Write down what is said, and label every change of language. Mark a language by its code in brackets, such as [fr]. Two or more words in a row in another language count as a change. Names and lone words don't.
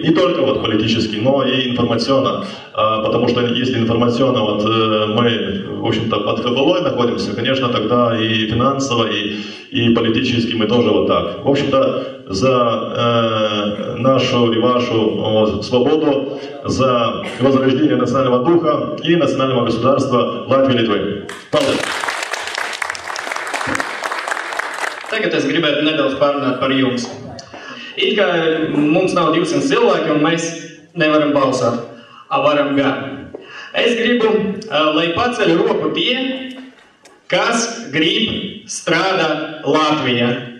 [ru] Не только вот политически, но и информационно. Потому что если информационно вот мы, в общем-то, под кабалой находимся, конечно, тогда и финансово, и политически мы тоже вот так. В общем-то, за нашу и вашу свободу, за возрождение национального духа и национального государства Латвии и Литвы. Спасибо. [lv] Tagad es gribētu nedaudz pārunāt par jums. It kā mums nav 200 cilvēki un mēs nevaram balsot, varam gan. Es gribu, lai paceļ roku tie, kas grib strādāt Latvijā.